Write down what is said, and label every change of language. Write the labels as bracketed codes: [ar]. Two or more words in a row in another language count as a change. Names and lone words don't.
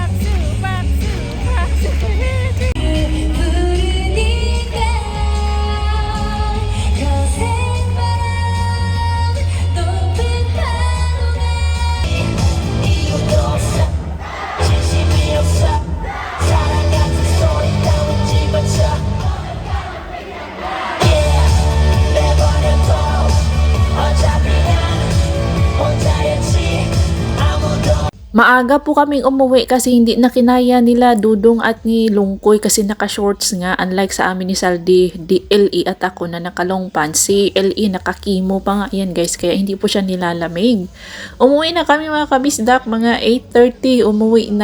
[ko] 부르니까 거센바람 높은 파도가 이유도 없어 진심이 없어 사랑 같은 소리 따윈 집어쳐 Yeah 내버려둬 어차피 난 혼자였지 아무도 [tl] Maaga po kaming umuwi kasi hindi na kinaya nila Dudong at ni Lungkoy kasi naka-shorts nga unlike sa amin ni Saldi, di LE at ako na naka-long pants. Si LE nakakimo pa nga yan guys kaya hindi po siya nilalamig. Umuwi na kami mga kabisdak, mga 8:30 umuwi na.